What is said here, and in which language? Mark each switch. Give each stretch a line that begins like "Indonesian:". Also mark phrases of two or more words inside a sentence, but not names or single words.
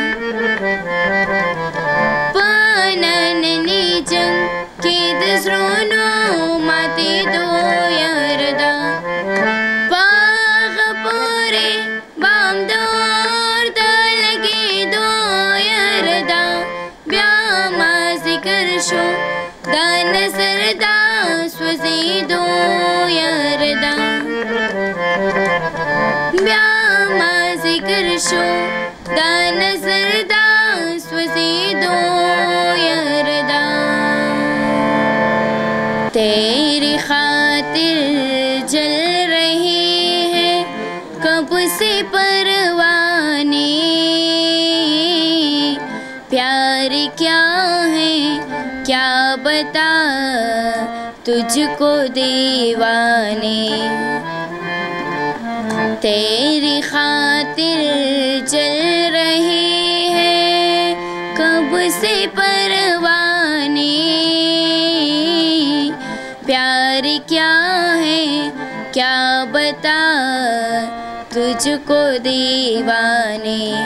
Pashto: په ننني جنګ کې د زړونو ماتېدو یار دا په هغه پورې بام د اور د لګېدو یار دا بیا مازدیګر شو دا نظر دا سوځېدو یار دا بیا مازدیګر شو دا نظر دا سوځېدو یار دا
Urdu: تیری خاطر جل رہی ہے کب سے پروانے پیار کیا ہے کیا بتا تجھ کو دیوانے تیری خاطر جل رہی ہے کب سے پروانے پیار کیا ہے کیا بتا تجھ کو دیوانے